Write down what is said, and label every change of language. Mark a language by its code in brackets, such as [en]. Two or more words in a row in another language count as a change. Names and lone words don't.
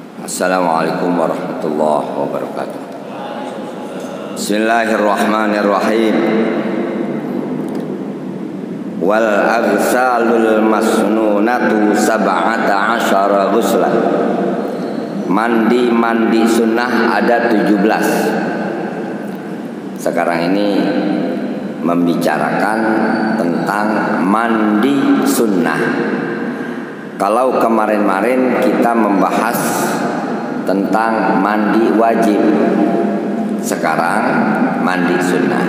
[ar] السلام عليكم ورحمة الله وبركاته. بسم الله الرحمن الرحيم. والأغسال المسنونة سبعة عشر غسلا. [id] Mandi sunnah ada 17. Sekarang ini membicarakan tentang mandi sunnah. Kalau kemarin-marin kita membahas tentang mandi wajib, sekarang mandi sunnah.